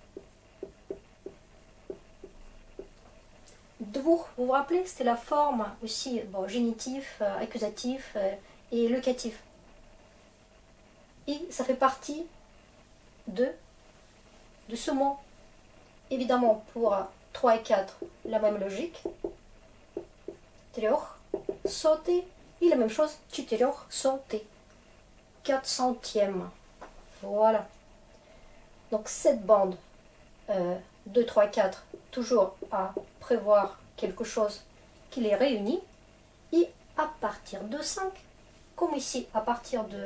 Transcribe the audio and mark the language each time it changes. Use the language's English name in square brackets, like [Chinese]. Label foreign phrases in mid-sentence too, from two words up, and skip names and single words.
[French] Двух, vous vous rappelez, c'était la forme aussi, bon, génitif, accusatif et locatif. Et ça fait partie de ce mot. Évidemment, pour 3 et 4, la même logique. [Russian] Трех сотый. [French] Et la même chose, [Russian] четырех сотый. [French] 4 centièmes. Voilà. Donc cette bande 2, 3, 4, toujours à prévoir quelque chose qui les réunit. Et à partir de 5, comme ici, à partir de...